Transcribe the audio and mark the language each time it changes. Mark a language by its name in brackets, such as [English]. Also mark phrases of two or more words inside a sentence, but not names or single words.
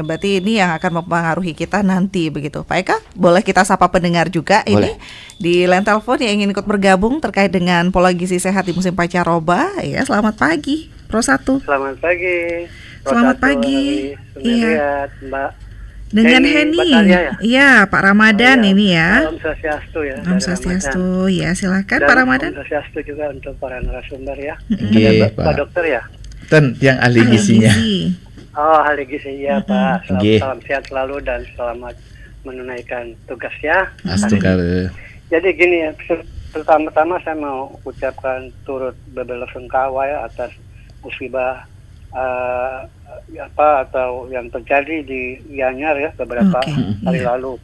[Indonesian] Berarti ini yang akan mempengaruhi kita nanti begitu. Pak Eka, boleh kita sapa pendengar juga ini di line telepon yang ingin ikut bergabung terkait dengan pola gizi sehat di musim pancaroba. Ya, selamat pagi, Pro 1. Selamat pagi. Selamat pagi. Iya, Mbak. Dengan Heni, iya Pak Ramadan ini ya. Om Swastiastu ya. Om Swastiastu, ya silakan Pak Ramadan. Om Swastiastu juga untuk para narasumber ya. Ada Pak Dokter ya. Yang ahli gizinya. Oh, ahli gizi ya Pak. Salam sehat selalu dan selamat menunaikan tugas ya. Jadi gini ya, pertama-tama saya mau ucapkan turut berbela-sungkawa ya atas musibah atau yang terjadi di Gianyar ya beberapa hari lalu.